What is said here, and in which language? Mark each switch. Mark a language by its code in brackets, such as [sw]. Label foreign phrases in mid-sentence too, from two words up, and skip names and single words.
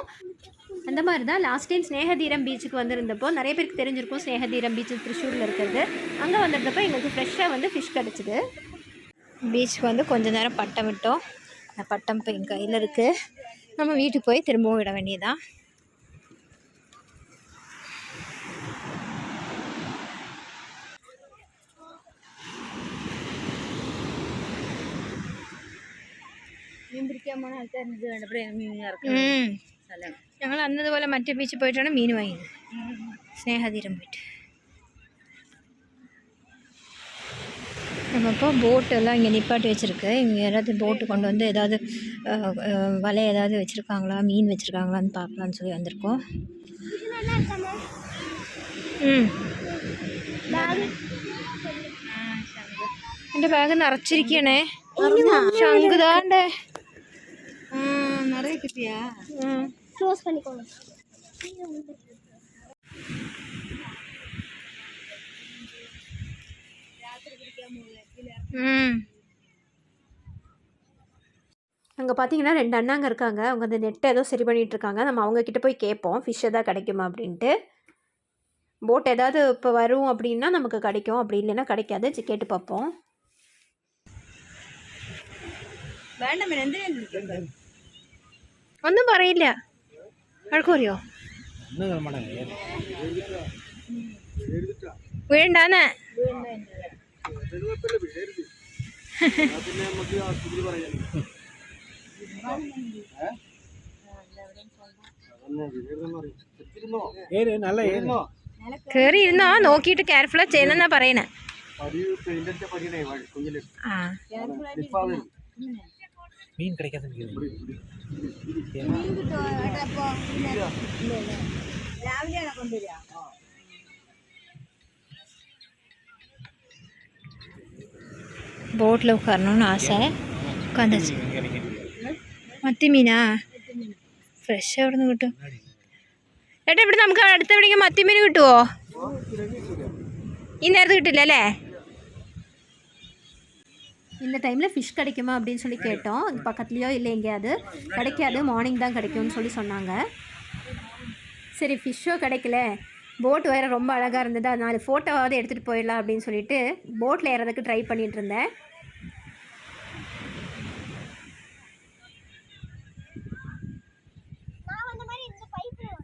[ta] அந்த மாதிரி தான் லாஸ்ட் டைம் ஸ்னேகதீரம் பீச்சுக்கு வந்திருந்தப்போ நிறைய பேருக்கு தெரிஞ்சிருக்கும். ஸ்னேகதீரம் பீச் திருச்சூரில் இருக்கிறது. அங்கே வந்திருந்தப்போ எங்களுக்கு ஃப்ரெஷ்ஷாக வந்து ஃபிஷ் கிடச்சிது. பீச்சுக்கு வந்து கொஞ்சம் நேரம் பட்டம் விட்டோம். அந்த பட்டம் இப்போ என் கையில் இருக்குது. நம்ம வீட்டுக்கு போய் திரும்பவும் விட வேண்டியதான். [ml] ഞങ്ങൾ അന്നതുപോലെ മറ്റേ ബീച്ചിൽ പോയിട്ടാണ് മീൻ വാങ്ങിയത്. സ്നേഹതീരം പോയിട്ട് [ta] நம்ம இப்போ போட்டெல்லாம் இங்கே நிப்பாட்டி வச்சுருக்கு. இங்கே யாராவது போட்டு கொண்டு வந்து ஏதாவது வலை ஏதாவது வச்சுருக்காங்களா, மீன் வச்சுருக்காங்களான்னு பார்க்கலான்னு சொல்லி வந்திருக்கோம். [ml] എൻ്റെ ബാഗ് നിറച്ചിരിക്കണേ. ശങ്കുതാണ്ടേ [ta] நிறைய கிட்டியா? க்ளோஸ் பண்ணிக்கோங்க. அங்கே பார்த்தீங்கன்னா 2 அண்ணாங்க இருக்காங்க. அவங்க அந்த நெட்டை ஏதோ சரி பண்ணிகிட்ருக்காங்க. நம்ம அவங்கக்கிட்ட போய் கேட்போம் ஃபிஷ் எதாவது கிடைக்குமா அப்படின்ட்டு. போட் ஏதாவது இப்போ வரும் அப்படின்னா நமக்கு கிடைக்கும், அப்படி இல்லைன்னா கிடைக்காது. கேட்டு பார்ப்போம். [ml] വേണ്ട എന്തിനാ ഒന്നും പറയില്ല. വഴക്ക് പറയോ? വീണ്ടാന്ന് കേറി ഇരുന്നോ, നോക്കിയിട്ട് കെയർഫുള്ളാ ചെയ്യുന്നെന്നാ പറയണേ. ആ [ta] மீன் கிடைக்காது. போட்டில் உட்காரணும்னு ஆசை. உட்காந்துச்சு. [ml] മത്തി മീനാ? ഫ്രഷ് എവിടെ നിന്ന് കിട്ടും? ഏട്ടാ ഇവിടെ നമുക്ക് അടുത്ത എവിടെയെങ്കിലും മത്തി മീൻ കിട്ടുമോ? ഈ നേരത്ത് കിട്ടില്ല അല്ലേ? [ta] இந்த டைமில் ஃபிஷ் கிடைக்குமா அப்படின்னு சொல்லி கேட்டோம். பக்கத்துலேயோ இல்லை எங்கேயாவது கிடைக்காது, மார்னிங் தான் கிடைக்கும்னு சொல்லி சொன்னாங்க. சரி ஃபிஷ்ஷோ கிடைக்கல, போட் வேறு ரொம்ப அழகாக இருந்தது, அதனால் ஃபோட்டோவாவது எடுத்துகிட்டு போயிடலாம் அப்படின்னு சொல்லிட்டு போட்டில் ஏறதுக்கு ட்ரை பண்ணிகிட்டு இருந்தேன். நான் அந்த மாதிரி இந்த பைப்ல